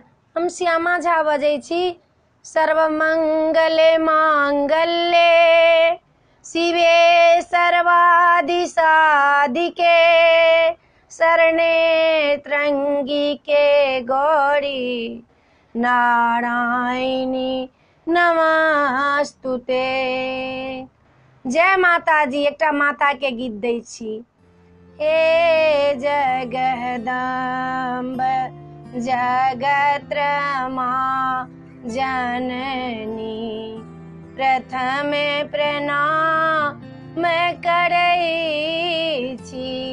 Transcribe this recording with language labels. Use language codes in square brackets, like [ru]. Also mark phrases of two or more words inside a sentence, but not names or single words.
[mai] हम श्यामा झा बजै छी। [sa] सर्वमंगले मांगल्ये शिवे सर्वादि साधिके शरणे त्र्यंबिके गौरी नारायणी नमस्तुते। [mai] जय माता जी। एकटा माता के गीत दै छी। हे जगदम्ब जगत्रमा जननी प्रथमे प्रणाम करै छी।